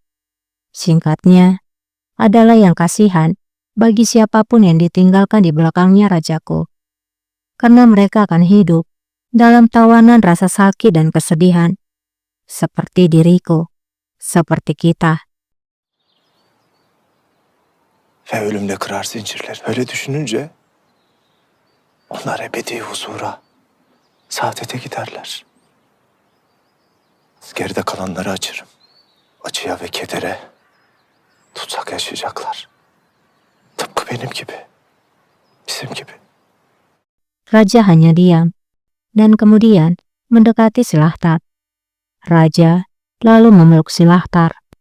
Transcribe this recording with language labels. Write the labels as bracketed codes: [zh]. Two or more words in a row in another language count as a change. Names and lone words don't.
[id] Singkatnya, adalah yang kasihan bagi siapapun yang ditinggalkan di belakangnya rajaku, karena mereka akan hidup dalam tawanan rasa sakit dan kesedihan, seperti diriku, seperti kita. [tr] ve ölümle kırar zincirleri. Öyle düşününce onlar ebedi huzura, saadete giderler. Geride kalanları açarım. Acıya ve kedere tutsak yaşayacaklar. Tıpkı benim gibi, bizim gibi. [id] Raja hanya diam, dan kemudian mendekati Silahtar. Raja lalu memeluk Silahtar.